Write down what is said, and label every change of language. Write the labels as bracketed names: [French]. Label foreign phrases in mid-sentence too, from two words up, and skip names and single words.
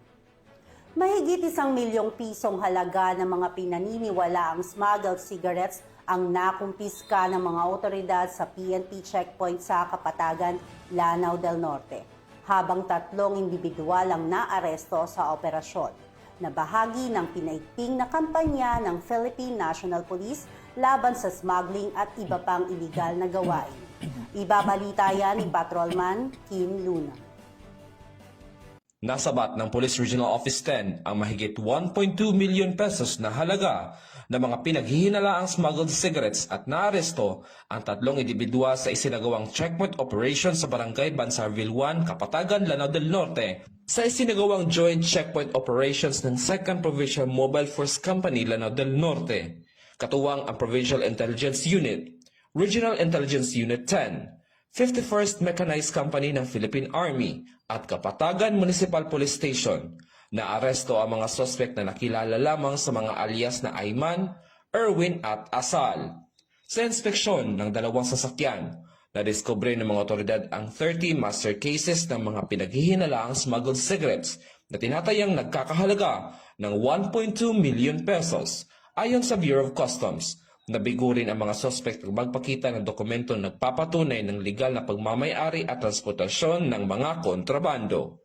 [Filipino] Mahigit 1 milyong pisong halaga ng mga pinaniniwalaang [English] smuggled cigarettes [Filipino] ang nakumpiska ng mga otoridad sa PNP checkpoint sa Kapatagan, Lanao del Norte, habang 3 individual ang naaresto sa operasyon na bahagi ng pinaigting na kampanya ng Philippine National Police laban sa smuggling at iba pang iligal na gawain. Ibabalita yan ni Patrolman Kim Luna. Nasabat ng Police Regional Office 10 ang mahigit 1.2 [English] million pesos [Filipino] na halaga ng mga pinaghihinalaang smuggled cigarettes at naaresto ang 3 individual sa isinagawang [English] checkpoint operation [Filipino] sa Barangay Bansarville 1, Kapatagan, Lanao del Norte sa isinagawang [English] joint checkpoint operations [Filipino] ng 2nd Provincial Mobile Force Company, Lanao del Norte, katuwang ang Provincial Intelligence Unit, Regional Intelligence Unit 10, 51st Mechanized Company ng Philippine Army at Kapatagan Municipal Police Station. Naaresto ang mga suspect na nakilala lamang sa mga alias na Ayman, Erwin at Asal. Sa inspeksyon ng 2 sasakyan, nadiskubre ng mga otoridad ang 30 [English] master cases [Filipino] ng mga pinaghihinalaang [English] smuggled cigarettes [Filipino] na tinatayang nagkakahalaga ng 1.2 [English] million pesos. [Filipino] Ayon sa Bureau of Customs, nabigo rin ang mga suspect ng magpakita ng dokumento na nagpapatunay ng legal na pagmamay-ari at transportasyon ng mga kontrabando.